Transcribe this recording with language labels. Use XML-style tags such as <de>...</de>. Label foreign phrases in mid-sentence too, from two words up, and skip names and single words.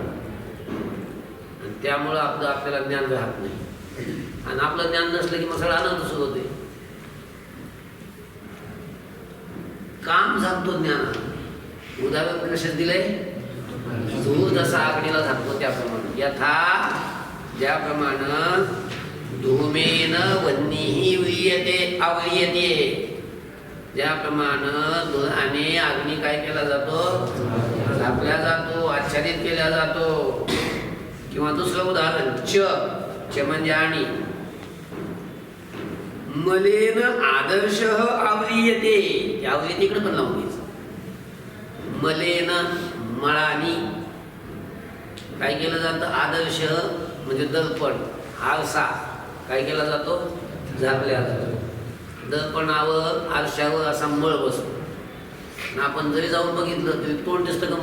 <mr>आणि त्यामुळं आपल्याला ज्ञान राहत नाही. आणि आपलं ज्ञान नसलं की मग सगळं आनंद सुरू होते. काम झाकतो ज्ञानाला. उदाहरण कशात दिलंय? धूर जसा अग्नीला झाकतो त्याप्रमाणे.</mr> <sa>यथा ज्याप्रमाणे धूमेन वह्निः आव्रियते,</sa> <mr>ज्याप्रमाणे धुराने अग्नी काय केला जातो? झाकला जातो, आच्छादित केला जातो. किंवा दुसरं उदाहरण च म्हणजे आणि.</mr> <sa>मलेन आदर्शः आव्रियते.</sa> <mr>आव्रियतेकडे पण लावून घ्यायचं. मलेन मळानी काय केलं जातं? आदर्श म्हणजे दर्पण, आरसा काय केला जातो? झाकल्या जातो. दर्पणावर, आरशावर असा मळ बसतो. आपण जरी जाऊन बघितलं तरी तोंड दिसतं का?</mr>